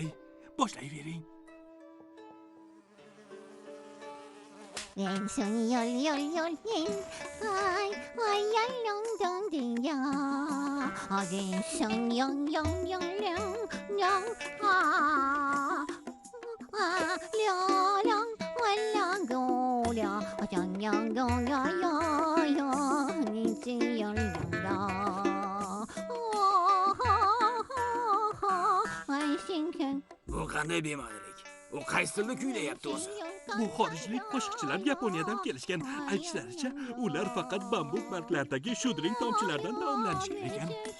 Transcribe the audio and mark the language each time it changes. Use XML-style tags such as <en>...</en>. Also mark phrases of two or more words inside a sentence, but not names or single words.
<uz>Boshlayvering. Len son yol len ay ay ay long dong ding ya again son yong long long long go ya yang gong ya ni ji yong la ay sinken Bu qanday bema'nilik? U qaysi tilda kuylayapti o'zi? Bu xorijlik qo'shiqchilar Yaponiyadan kelishgan. Aytishlaricha, ular faqat bambuk barglaridagi shudring tomchilaridan taomlanishgan ekan.</uz>